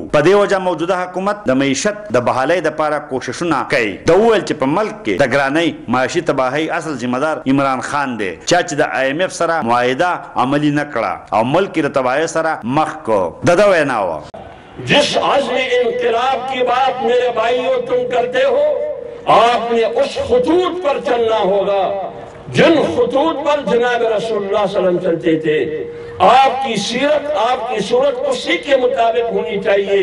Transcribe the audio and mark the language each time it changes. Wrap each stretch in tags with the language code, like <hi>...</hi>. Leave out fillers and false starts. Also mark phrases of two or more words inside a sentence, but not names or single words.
<ps>په دې وجه موجوده حکومت د معیشت د بحالۍ دپاره کوششونه کوي. د وویل چې په ملک کې د ګرانۍ معاشي تباهۍ اصل ذمہ دار عمران خان دی چې د آئی ایم ایف سره معاهده عملی نه کړه او ملک کې د تباهۍ سره مخ کو. د ده وینا وه</ps> <ur>جس عزم انقلاب کی بات میرے بھائیوں تم کرتے ہو، آپ نے اس خطوط پر چلنا ہوگا جن خطوط پر جناب رسول اللہ</ur> <ar>صلی اللہ علیہ وسلم</ar> <ur>چلتے تھے. آپ کی سیرت، آپ کی صورت اسی کے مطابق ہونی چاہیے.</ur>